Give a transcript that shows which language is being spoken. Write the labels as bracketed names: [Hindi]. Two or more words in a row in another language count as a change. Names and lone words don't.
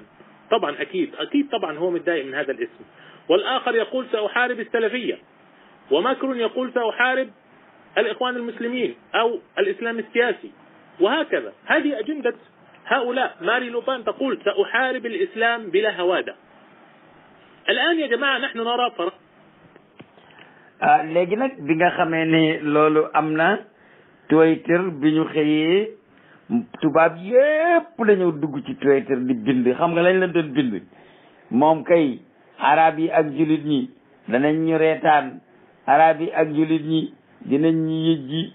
[Arabic] طبعا أكيد طبعا هو متضايق من هذا الاسم. والآخر يقول سأحارب السلفية، وماكرون يقول سأحارب الإخوان المسلمين أو الإسلام السياسي، وهكذا. هذه أجندة هؤلاء. ماري لوبان تقول سأحارب الإسلام بلا هوادة. الآن يا جماعة نحن نرى فرق. [Wolof] léegi nag bi nga xamee ne loolu am na, Twitter bi ñu xëyee tubaab yépp dañoo dugg ci Twitter di bind. xam nga lañ la doon bind moom kay arab yi ak jullit ñi danañ ñu reetaan, arab yi ak jullit ñi dinañ ñu yëjji.